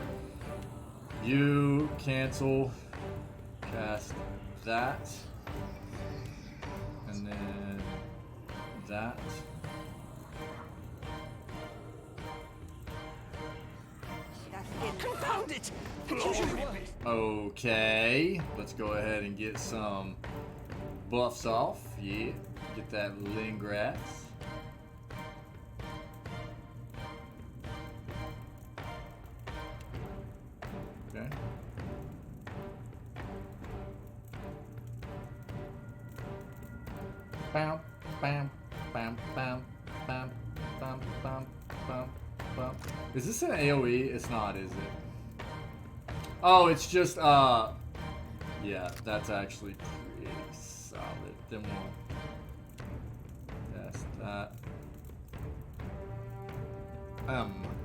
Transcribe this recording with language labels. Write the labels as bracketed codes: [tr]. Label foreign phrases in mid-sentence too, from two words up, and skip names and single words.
[en] You cancel, cast that, and then that. Confound it! Okay, let's go ahead and get some buffs off. Yeah, get that Lindgraf. Okay. Bam, bam, bam, bam, bam, bam, bam, bam, bam. Is this an AoE? It's not, is it? Oh, it's just, yeah, that's actually pretty solid. Then we'll test that. M.